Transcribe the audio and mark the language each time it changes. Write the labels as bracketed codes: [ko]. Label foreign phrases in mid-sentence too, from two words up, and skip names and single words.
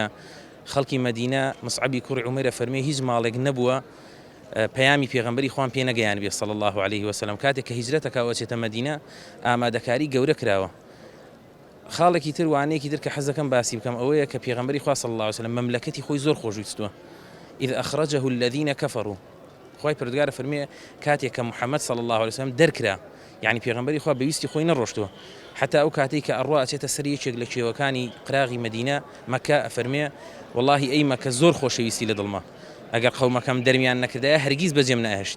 [ckb] خەڵکی مەدینە مصعبی کوڕی عومەیرە فەرمێ هیچ ماڵێک نەبووە پەیامی پێغەمبەری خوان پێ نەگەیان بێ [ar] صلی الله عليه وسلم. [ckb] کاتێک کە هیجرەتەکە وەچێتە مەدینە ئامادەکاری گەورە کراوە. خاڵێکی تر وانەیەکی تر کە حەزەکەم باسی بکەم ئەوەیە کە پێغەمبەری خوا [ar] صلی الله عليه وسلم [ckb] مەملەکەتی خۆی زۆر خۆشویستووە. [ar] إذ أخرجه الذين كفروا [ckb] خوای پەروەردگار فەرمێ کاتێک کە محەممەد [ar] صلی الله عليه وسلم [ckb] دەرکرا یعنی پێغەمبەری خوا بەویستی خۆی نەڕۆشتووە حتا ئەو کاتێک کە ئەڕوا ئەچێتە سەر یەکێک لە کێوەکانی قراغی مەدینە مەکە ئەفەرمێ واللهی ئەی مەکە زۆر خۆشەویستی لە دڵما ئەگەر قەومەکەم دەرمیان نەکردایە هەرگیز بەجێم نەهێشتی.